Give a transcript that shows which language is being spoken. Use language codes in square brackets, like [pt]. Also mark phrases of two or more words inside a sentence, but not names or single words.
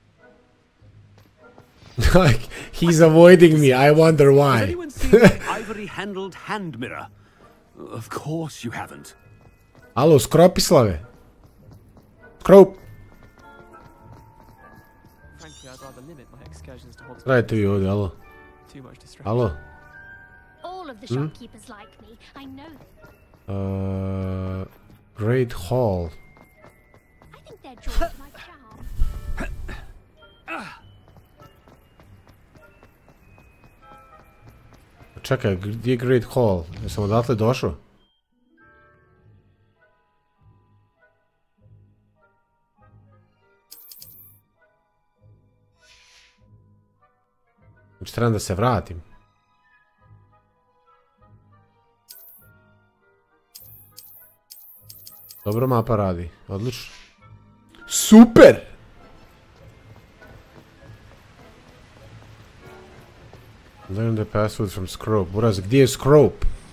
[en] Like, he's avoiding me, I wonder why. Has anyone seen the ivory-handled hand mirror? Of course you haven't. [sr] Alo, Skropislave. Skrop. [en] Frankly, I'd rather limit my excursions to Hogwarts. [sr] Radite vi ovdje, alo. [en] Too much distraction. [sr] Alo. [en] All of the shopkeepers like me. I know. Great Hall. I think they're drawn to my charm. [sr] Čekaj, gdje je Great Hall? Jesam odatle došao? Znači trebam da se vratim. Dobro mapa radi, odlično. Super! [en] Learn the password from Skrope. [sr] Buraz, gdje je Skrope?